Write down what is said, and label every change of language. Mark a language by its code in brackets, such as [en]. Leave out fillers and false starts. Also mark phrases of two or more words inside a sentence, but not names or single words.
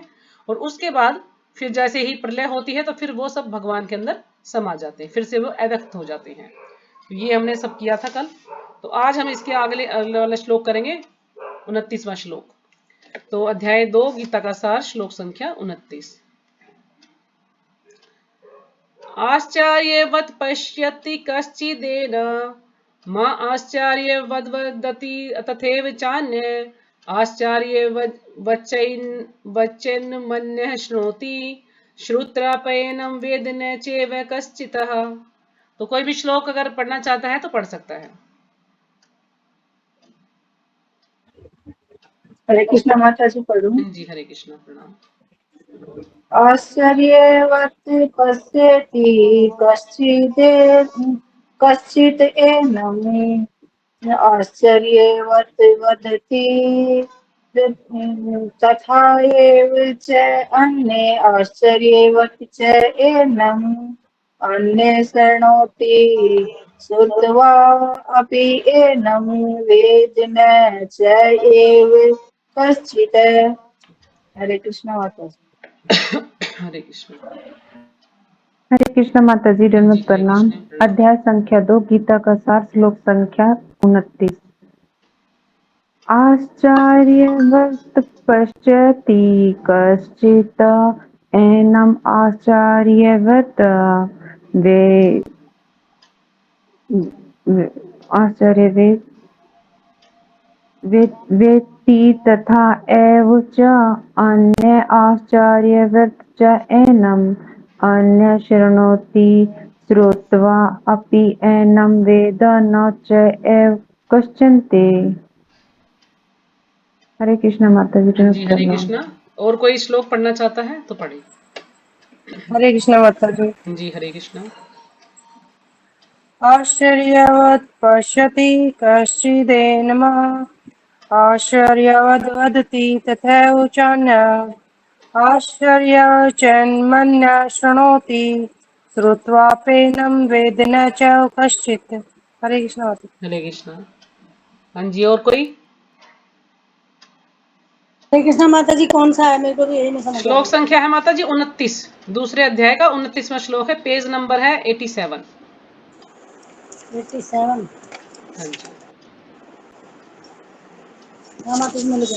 [hi] और उसके बाद फिर जैसे ही प्रलय होती है तो फिर वो सब भगवान के अंदर समा जाते हैं, फिर से वो अव्यक्त हो जाते हैं। तो ये हमने सब किया था कल। तो आज हम इसके अगले वाला श्लोक करेंगे, 29वां श्लोक। तो अध्याय 2 गीता का सार, श्लोक संख्या 29। [sa] आश्चर्यवत् पश्यति कश्चिदेन मा आश्चर्यवद् वदति तथैव चान्य आश्चर्यवच्चैन्मन्यः शृणोति श्रुत्रापयनं वेद न चैव कश्चितः। [hi] तो कोई भी श्लोक अगर पढ़ना चाहता है तो पढ़ सकता है। हरे कृष्णा माता जी पढ़ूं। जी हरे कृष्णा, प्रणाम। [sa] आश्चर्यवत् पश्यति कश्चित् एनम् आश्चर्यवत् वदति तथा एव च अन्ये आश्चर्यवत् च एनम् अन्ये शृणोति श्रुत्वा अपि एनम् वेद न च एव कश्चित्। [hi] हरे कृष्णा माता जी। हरे कृष्णा। हरे कृष्ण माता जी, दंडवत प्रणाम। अध्याय संख्या 2 गीता का सार, श्लोक संख्या 29। [sa] आश्चर्यवत् पश्यति कश्चित् एनम् आश्चर्यवत् वेत्ति तथा एव च अन्य आश्चर्यवत् च एनम् अन्य शृणोति श्रुत्वा अपि एनं वेद न च एव कश्चित्। [hi] हरे कृष्णा माता जी। जी हरे कृष्णा। और कोई श्लोक पढ़ना चाहता है तो पढ़े। हरे कृष्णा माता जी। जी हरे कृष्णा। [sa] आश्चर्यवत् पश्यति कश्चिदेनम् आश्चर्यवद् वदति तथैव चान्यः आश्चर्यचन्मन्यः शृणोति श्रुत्वाप्येनं वेद न च कश्चित्। [hi] हरे कृष्ण। हरे कृष्णा। हाँ जी, और कोई? हरे कृष्णा माता जी, कौन सा है? मेरे को तो यही नहीं समझ आ श्लोक रहा। संख्या है माता जी 29, दूसरे अध्याय का 29वां श्लोक है, पेज नंबर है 87। 87। हाँ जी, हाँ माता जी, मिल गए।